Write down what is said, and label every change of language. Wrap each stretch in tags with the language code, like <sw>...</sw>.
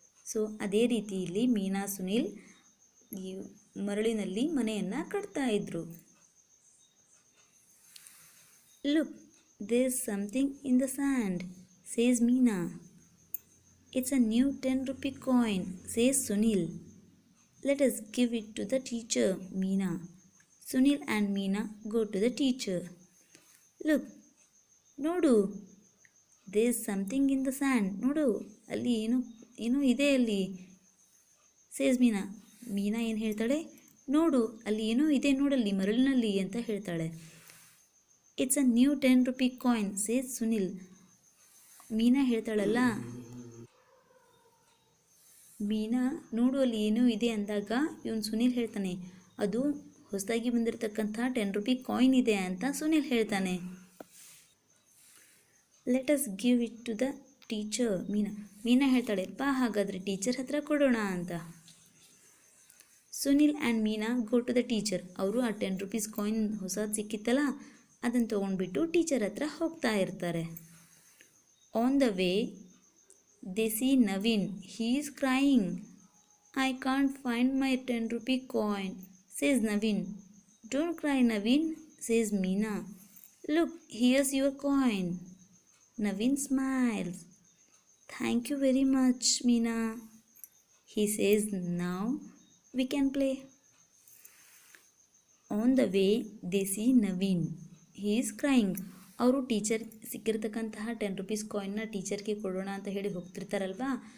<kn>So ಅದೇ ರೀತಿ ಇಲ್ಲಿ ಮೀನಾ ಸುನಿಲ್ ಈ ಮರಳಿನಲ್ಲಿ ಮನೆಯನ್ನು ಕಟ್ತಾ ಇದ್ರು.</kn> <en>Look, there is something in the sand, says Meena. It's a new 10 rupee coin, says Sunil. Let us give it to the teacher, Meena. Sunil and Meena go to the teacher. Look,</en> <kn>ನೋಡು,</kn> <en>there is something in the sand.</en> <kn>ನೋಡು, ಅಲ್ಲಿ ಏನೋ ಇದೆ ಅಲ್ಲಿ.</kn> <en>Says Meena.</en> <kn>ಮೀನಾ ಏನು ಹೇಳ್ತಾಳೆ? ನೋಡು, ಅಲ್ಲಿ ಏನೋ ಇದೆ ನೋಡಲ್ಲಿ ಮರಳಿನಲ್ಲಿ ಅಂತ ಹೇಳ್ತಾಳೆ.</kn> <en>It's a new 10 rupee coin, says Sunil.</en> <kn>ಮೀನಾ ಹೇಳ್ತಾಳಲ್ಲ, ಮೀನಾ ನೋಡು ಅಲ್ಲಿ ಏನೋ ಇದೆ ಅಂದಾಗ ಇವನು ಸುನಿಲ್ ಹೇಳ್ತಾನೆ, ಅದು ಹೊಸದಾಗಿ ಬಂದಿರತಕ್ಕಂಥ 10 rupee ಕಾಯಿನ್ ಇದೆ ಅಂತ ಸುನಿಲ್ ಹೇಳ್ತಾನೆ.</kn> <en>let us give it to the teacher,</en> <kn>ಮೀನಾ ಹೇಳ್ತಾಳೆ, ಹಾಗಾದರೆ ಟೀಚರ್ ಹತ್ರ ಕೊಡೋಣ ಅಂತ.</kn> <en>Sunil and Meena go to the teacher.</en> <kn>ಅವರು ಆ 10 rupees ಕಾಯಿನ್ ಹೊಸದು ಸಿಕ್ಕಿತ್ತಲ್ಲ, ಅದನ್ನು ತೊಗೊಂಡ್ಬಿಟ್ಟು ಟೀಚರ್ ಹತ್ರ ಹೋಗ್ತಾ ಇರ್ತಾರೆ.</kn> <en>On the way they see Naveen. He is crying. I can't find my 10 rupee coin, says Naveen. Don't cry, Naveen, says Meena. Look, here's your coin. Naveen smiles. Thank you very much, Meena. He says, now we can play. On the way, they see Naveen. He is crying.</en> <kn>ಅವರು teacher ಸಿಕ್ಕಿರ್ತಕ್ಕಂತಹ 10 rupees ಕಾಯಿನ್ನ ಟೀಚರ್ಗೆ ಕೊಡೋಣ ಅಂತ ಹೇಳಿ ಹೋಗ್ತಿರ್ತಾರಲ್ವಾ.</kn>